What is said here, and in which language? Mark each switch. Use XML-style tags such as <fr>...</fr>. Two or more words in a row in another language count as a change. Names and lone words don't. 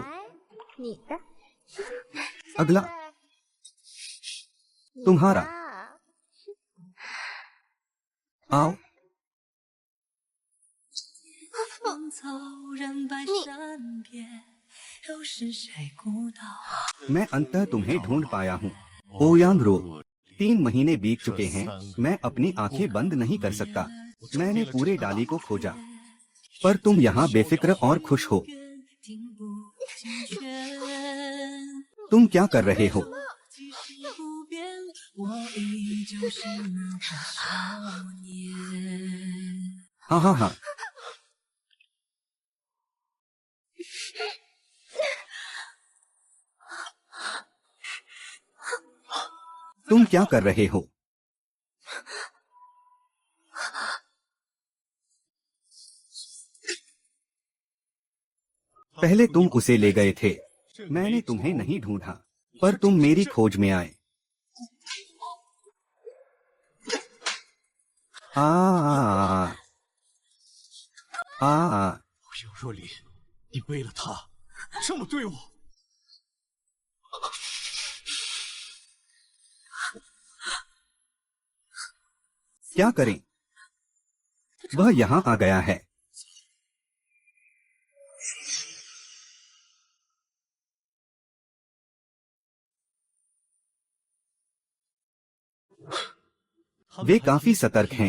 <zh>你的</zh> <hi>अगला तुम्हारा। आओ।</hi> <zh>芳草染白山边，又是谁孤岛？</zh> <hi>मैं अंततः तुम्हें ढूंढ पाया हूँ। ओयांग रो, 3 महीने बीत चुके हैं। मैं अपनी आंखें बंद नहीं कर सकता। मैंने पूरे डाली को खोजा, पर तुम यहाँ बेफिक्र और खुश हो।</hi> <zh>听不进劝，</zh> <hi>तुम क्या कर रहे हो?</hi> <zh>即使不变，我依旧是那个少年。</zh> <hi>हाँ हाँ हाँ, तुम क्या कर रहे हो? पहले तुम उसे ले गए थे। मैंने तुम्हें नहीं ढूंढा, पर तुम मेरी खोज में आए। आ, आ, आ, आ,</hi> <zh>有若琳，你为了他这么对我，</zh> <hi>क्या करें? वह यहाँ आ गया है। वे काफी सतर्क हैं।</hi>